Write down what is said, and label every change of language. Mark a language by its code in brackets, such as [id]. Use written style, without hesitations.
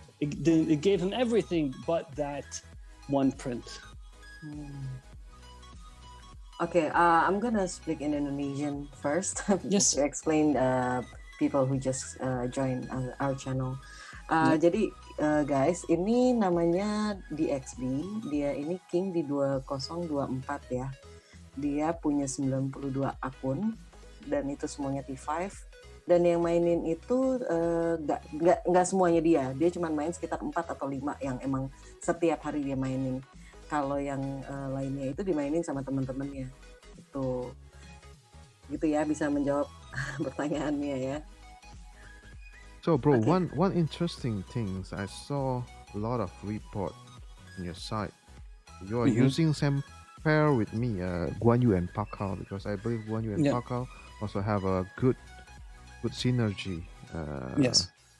[en] It gave him everything but that one print. Okay, I'm gonna speak in Indonesian first. Yes. To explain people who just join our channel. [id] Jadi guys, ini namanya DXB. Dia ini King di 2024 ya. Dia punya 92 akun dan itu semuanya T5. Dan yang mainin itu nggak semuanya dia. Dia cuma main sekitar 4 atau 5 yang emang setiap hari dia mainin. Kalau yang lainnya itu dimainin sama teman-temannya. Itu gitu ya, bisa menjawab pertanyaannya ya. [en] So, bro, Okay. one interesting thing is I saw a lot of report on your site. You are using same pair with me, Guan Yu and Pakao, because I believe Guan Yu and Yeah. Pakao also have a good synergy. Yes.